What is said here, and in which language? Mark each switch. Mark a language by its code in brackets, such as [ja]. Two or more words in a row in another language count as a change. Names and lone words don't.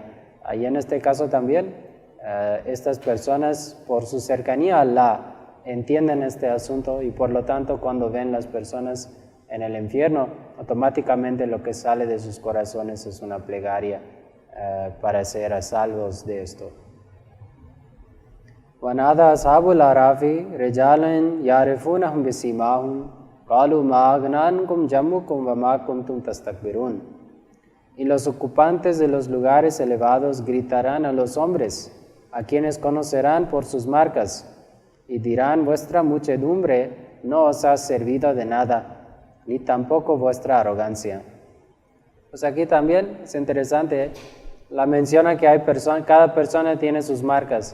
[es] Ahí en este caso también, estas personas, por su cercanía a Allah, entienden este asunto, y por lo tanto, cuando ven las personas en el infierno, automáticamente lo que sale de sus corazones es una plegaria para ser a salvos de esto. [ar] وَنَادَى أَصْحَابُ الْأَعْرَافِ رِجَالًا يَعْرِفُونَهُمْ بِسِيمَاهُمْ قَالُوا مَا أَغْنَىٰ عَنكُمْ جَمْعُكُمْ وَمَا كُنتُمْ تَسْتَكْبِرُونَ. [es] Y los ocupantes de los lugares elevados gritarán a los hombres, a quienes conocerán por sus marcas, y dirán: vuestra muchedumbre no os ha servido de nada, ni tampoco vuestra arrogancia. Pues aquí también es interesante, la menciona que hay cada persona tiene sus marcas.